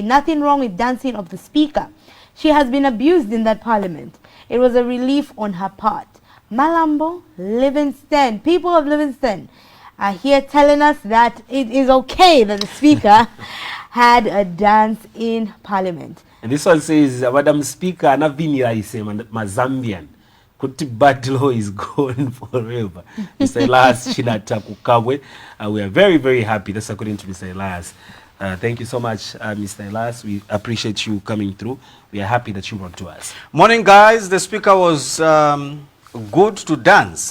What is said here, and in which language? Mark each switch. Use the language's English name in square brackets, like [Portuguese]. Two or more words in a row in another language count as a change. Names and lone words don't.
[English] Nothing wrong with dancing of the speaker. She has been abused in that parliament. It was a relief on her part. Malambo, Livingston, people of Livingston are here telling us that it is okay that the speaker had a dance in parliament. And this one says, Madam Speaker, [Bemba] na vinira ise Mazambian. [English] Kuti bad law is gone forever. Mr. Elias Chinata Kukabwe. We are very, very happy. That's according to Mr. Elias. Thank you so much, Mr. Elias. We appreciate you coming through. We are happy that you brought to us. Morning, guys. The speaker was good to dance.